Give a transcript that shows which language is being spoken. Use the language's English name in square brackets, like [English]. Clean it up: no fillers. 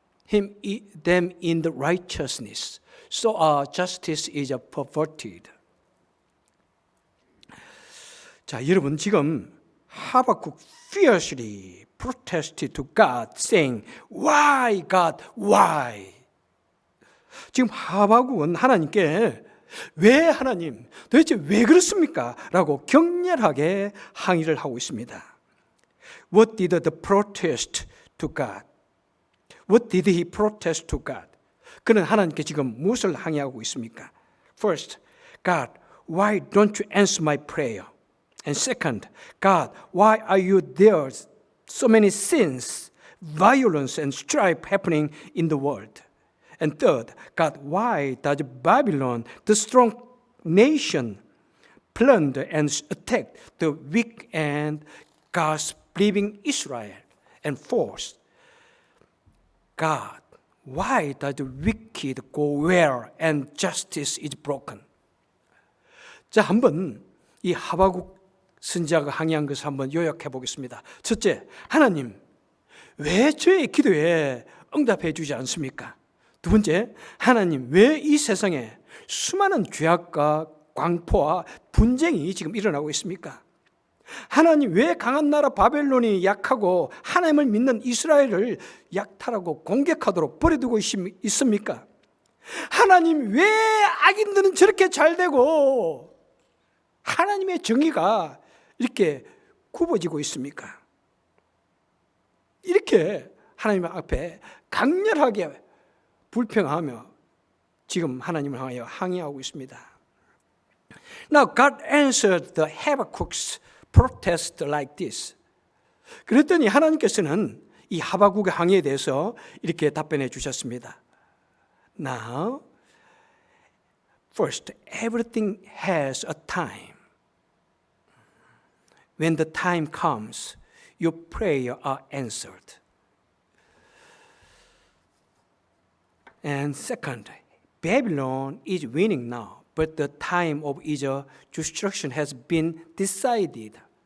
[English] them in the righteousness, so our justice is perverted. [Korean] 자, 여러분 지금 [English] 하박국 fiercely protested to God, saying, "Why, God, why?" [Korean] 지금 하박국은 하나님께 왜 하나님, 도대체 왜 그렇습니까? 라고 격렬하게 항의를 하고 있습니다. [English] What did the protest to God? What did he protest to God? 그는 하나님께 지금 무엇을 항의하고 있습니까? First, God, why don't you answer my prayer? And second, God, why are you there? So many sins, violence, and strife happening in the world. And third, God, why does Babylon, the strong nation, plunder and attack the weak and God's believing Israel? And fourth, God, why does the wicked go where and justice is broken? [Korean] 자, 한번 이 하박국 선지자가 항의한 것을 한번 요약해 보겠습니다. 첫째, 하나님, 왜 저의 기도에 응답해 주지 않습니까? 두 번째, 하나님, 왜 이 세상에 수많은 죄악과 광포와 분쟁이 지금 일어나고 있습니까? 하나님, 왜 강한 나라 바벨론이 약하고 하나님을 믿는 이스라엘을 약탈하고 공격하도록 버려두고 있습니까? 하나님, 왜 악인들은 저렇게 잘 되고 하나님의 정의가 이렇게 굽어지고 있습니까? 이렇게 하나님 앞에 강렬하게 불평하며 지금 하나님을 향하여 항의하고 있습니다. [English] Now God answered the Habakkuk's protest like this. [Korean] 그랬더니 하나님께서는 이 하박국의 항의에 대해서 이렇게 답변해 주셨습니다. [English] Now, first, everything has a time. When the time comes, your prayers are answered. And second, Babylon is winning now, but the time of its destruction has been decided.